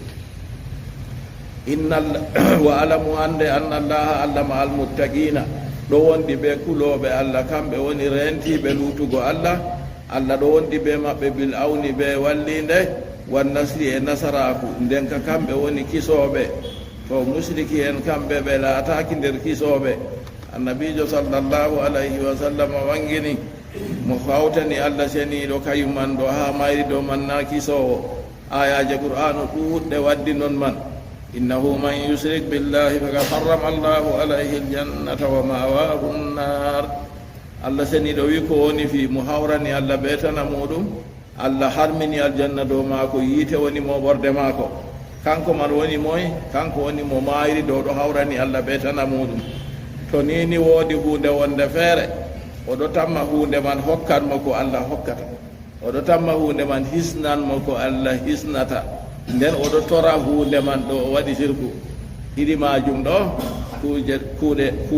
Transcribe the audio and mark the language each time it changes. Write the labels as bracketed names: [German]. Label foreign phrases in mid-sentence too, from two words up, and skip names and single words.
[Fula] wa alamu ande [Arabic] أن الله الله مع المتقين [Fula] ɗo wondi ɓe kuloɓe allah kamɓe woni rentiɓe lutugo allah allah ɗo wondi ɓe maɓɓe [Arabic] بالعون [Fula] ɓe wallinde [Arabic] والنصر [Fula] e nasaraku nden ka kamɓe woni kisoɓe to musriki en kamɓe ɓe laataki nder kisoɓe annabijo [Arabic] صلى الله عليه وسلم [Fula] wangini mo hawtani allah seniɗo kayuman ɗo ha mayri ɗo man na kisowo ayaje qur'anu ɗuɗɗe waddi non man [Arabic] إنه من يشرك بالله فقد حرم الله عليه الجنة ومأواه النار [Fula] allah seniɗo wi ko woni fi mo hawrani allah ɓetana muɗum allah harmini aljanna dow maako yiite woni mo ɓorde maako kanko man woni moy kanko woni mo mayri dow ɗo hawrani allah ɓetana muɗum to nini woodi hunde wonde feere oɗo tamma hunde man hokkanmo ko allah hokkata oɗo tamma hunde man hisnanmo ko allah hisnata nden oɗo tora hunde man ɗo o waɗi sirku ɗiɗi majum ɗo kuuɗe